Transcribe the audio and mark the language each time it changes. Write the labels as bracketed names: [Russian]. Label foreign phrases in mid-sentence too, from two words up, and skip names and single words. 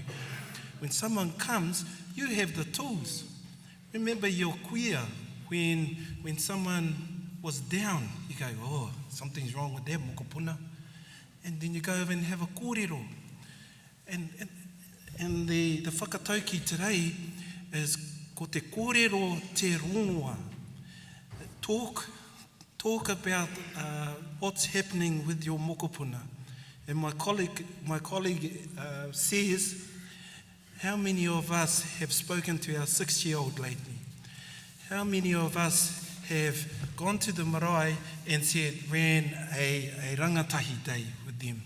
[English] When someone comes, you have the tools. Remember your queer, when someone was down, you go, oh, something's wrong with that, mokopuna. And then you go over and have a kōrero. And the whakatauki today is [Māori] ko te kōrero te rongoa. [English] Talk about what's happening with your mokopuna. And my colleague says, how many of us have spoken to our 6-year-old lately? How many of us have gone to the marae and ran a rangatahi day with them?